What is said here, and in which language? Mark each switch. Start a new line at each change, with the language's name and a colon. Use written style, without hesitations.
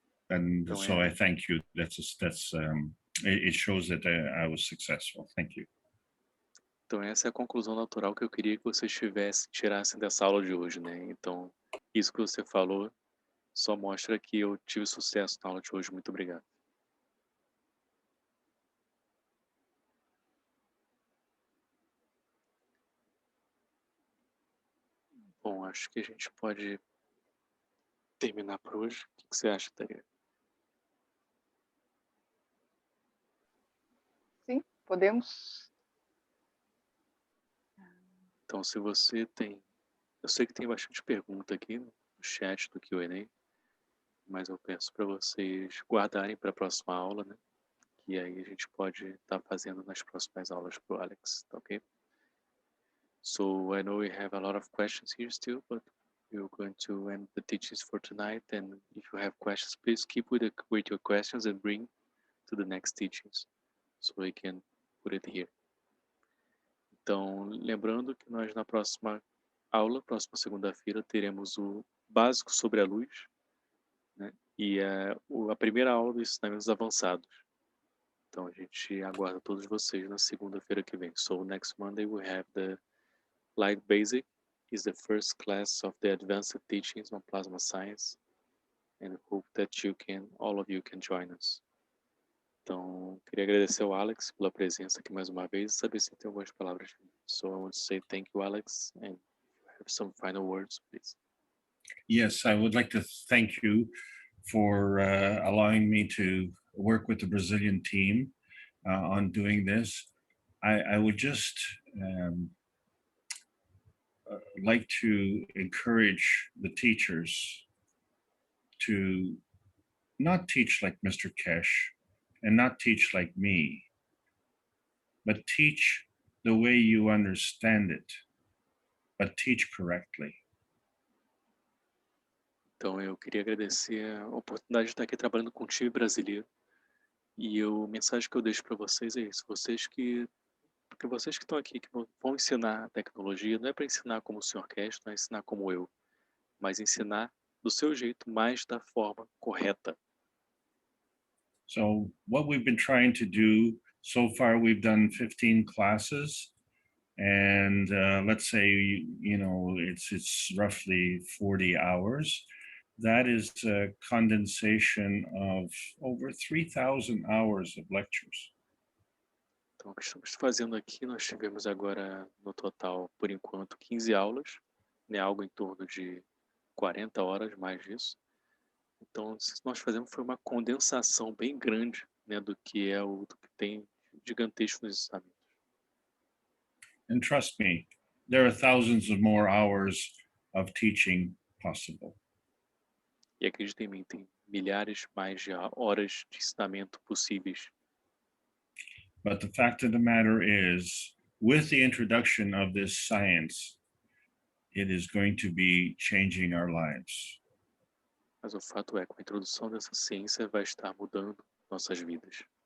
English: And so I thank you. It shows that I was successful. Thank you.
Portuguese: Então essa é a conclusão natural que eu queria que vocês tirassem dessa aula de hoje, né? Então, isso que você falou só mostra que eu tive sucesso na aula de hoje. Muito obrigado. Bom, acho que a gente pode terminar por hoje. O que você acha, Thalia? Sim, podemos. Então, se você tem... Eu sei que tem bastante pergunta aqui no chat do Q&A, mas eu peço para vocês guardarem para a próxima aula, né? Que aí a gente pode estar fazendo nas próximas aulas para o Alex, tá ok?
English: So, I know we have a lot of questions here still, but we're going to end the teachings for tonight, and if you have questions, please keep with your questions and bring to the next teachings, so we can put it here.
Portuguese: Então, lembrando que nós na próxima aula, próxima segunda-feira, teremos o básico sobre a luz, né? E a primeira aula dos ensinamentos avançados. Então, a gente aguarda todos vocês na segunda-feira que vem.
English: So, next Monday we have the light basic is the first class of the advanced teachings on plasma science, and hope that all of you can join us.
Portuguese: Então, queria agradecer ao Alex pela presença aqui mais uma vez e saber se tem algumas palavras.
English: So I want to say thank you, Alex, and have some final words, please. Yes, I would like to thank you for allowing me to work with the Brazilian team on doing this. I would just like to encourage the teachers to not teach like Mr. Keshe and not teach like me, but teach the way you understand it, but teach correctly.
Portuguese: Então, eu queria agradecer a oportunidade de estar aqui trabalhando com o time brasileiro. E a mensagem que eu deixo para vocês é isso. Porque vocês que estão aqui, que vão ensinar a tecnologia, não é para ensinar como o Sr. Keshe, não é ensinar como eu, mas ensinar do seu jeito, mais da forma correta.
English: So what we've been trying to do, so far we've done 15 classes, and let's say, you know, it's roughly 40 hours. That is a condensation of over 3,000 hours of lectures.
Portuguese: Então, o que estamos fazendo aqui, nós tivemos agora, no total, por enquanto, 15 aulas, né, algo em torno de 40 horas, mais disso. Então, o que nós fazemos foi uma condensação bem grande, né, do que tem gigantesco nos ensinamentos.
English: And trust me, there are thousands of more hours of teaching possible.
Portuguese: E acreditem em mim, tem milhares mais de horas de ensinamento possíveis.
English: But the fact of the matter is, with the introduction of this science, it is going to be changing our lives.
Portuguese: Mas o fato é que com a introdução dessa ciência vai estar mudando nossas vidas.